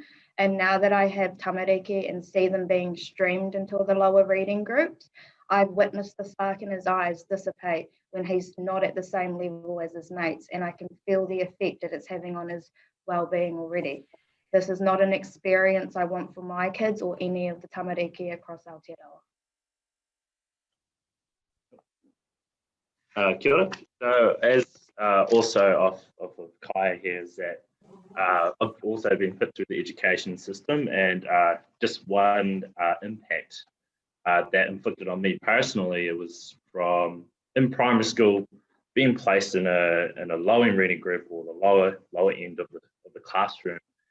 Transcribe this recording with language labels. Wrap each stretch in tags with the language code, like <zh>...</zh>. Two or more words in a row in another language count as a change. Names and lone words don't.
<en>And now that I have tamariki and see them being streamed into the lower reading groups, I've witnessed the spark in his eyes dissipate when he's not at the same level as his mates, and I can feel the effect that it's having on his well-being already. This is not an experience I want for my kids or any of the tamariki across Aotearoa.</en> <mi>Kia ora.</mi> <en>So as also off of Kaya here is that I've also been put through the education system, and just one impact that inflicted on me personally, it was from in primary school being placed in a low end reading group, or the lower end of the classroom,</en>